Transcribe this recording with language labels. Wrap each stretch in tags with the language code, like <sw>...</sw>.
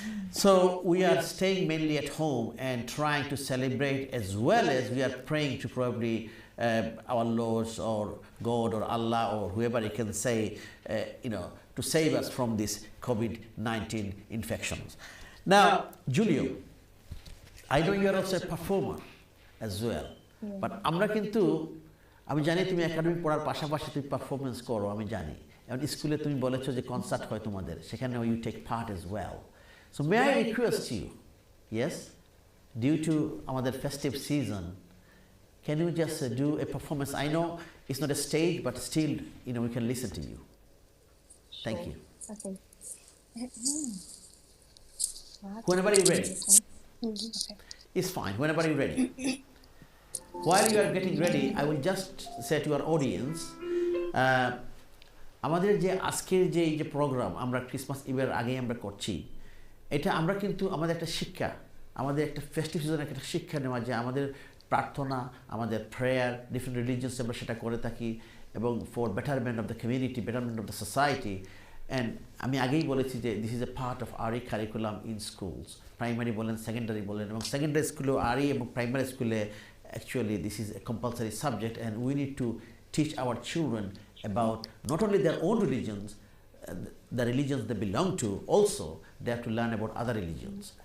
<en>So we are staying mainly at home and trying to celebrate, as well as we are praying to probably our Lords or God or Allah or whoever you can say, to save us from this COVID-19 infections. Now, Julio, I know you are also a performer as well, but</en> <bn>আমরা কিন্তু, আমি জানি তুমি academy পড়ার পাশাপাশি তুমি performance করো, আমি জানি। এবং স্কুলে তুমি বলেছো যে কনসার্ট হয় তোমাদের, সেখানে</bn> <en>you take part as well. So may I request you, yes, due to আমাদের festive season, can you just do a performance? I know it's not a stage, but still, we can listen to you. Thank you. Okay. Whenever you're ready. Okay. It's fine. Whenever you're ready.</en> <bn>While you are getting ready, I will just say to our audience, আমাদের যে আজকের যে এই যে programme আমরা Christmas ইভের আগেই আমরা করছি, এটা আমরা কিন্তু আমাদের একটা শিক্ষা, আমাদের একটা ফেস্টিভ সিজনের একটা শিক্ষা নেওয়া, যে আমাদের প্রার্থনা, আমাদের প্রেয়ার, ডিফারেন্ট রিলিজিয়ন্স আমরা সেটা করে থাকি, এবং</bn> <en>For betterment of the community, betterment of the society.</en> <bn>And আমি আগেই বলেছি যে</bn> <en>this is a part of our curriculum in schools,</en> <bn>প্রাইমারি বলেন, সেকেন্ডারি বলেন, এবং সেকেন্ডারি স্কুলেও আরই এবং প্রাইমারি স্কুলে</bn> <en>actually this is a compulsory subject, and we need to teach our children about not only their own religions, the religions they belong to, also they have to learn about other religions.</en>